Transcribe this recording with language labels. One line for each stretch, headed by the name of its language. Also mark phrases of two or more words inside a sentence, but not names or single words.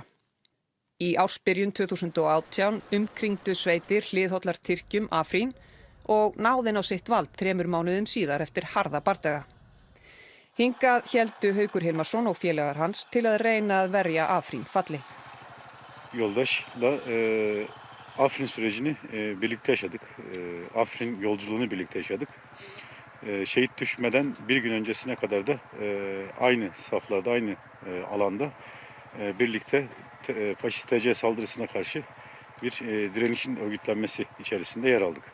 Icelandic: Í ársbyrjun 2018 umkringdu sveitir hliðhollar Tyrkjum Afrín og náðin á sitt vald 3 mánuðum síðar eftir harða bardaga. Hingað héldu Haukur Hilmarsson og félagar hans til að reyna að verja Afrín falli.
Turkish: Yoldaşla Afrin sürecini birlikte yaşadık. Afrin yolculuğunu birlikte yaşadık. Şehit düşmeden bir gün öncesine kadar da aynı saflarda, aynı alanda birlikte faşist TC saldırısına karşı bir direnişin örgütlenmesi içerisinde yer aldık.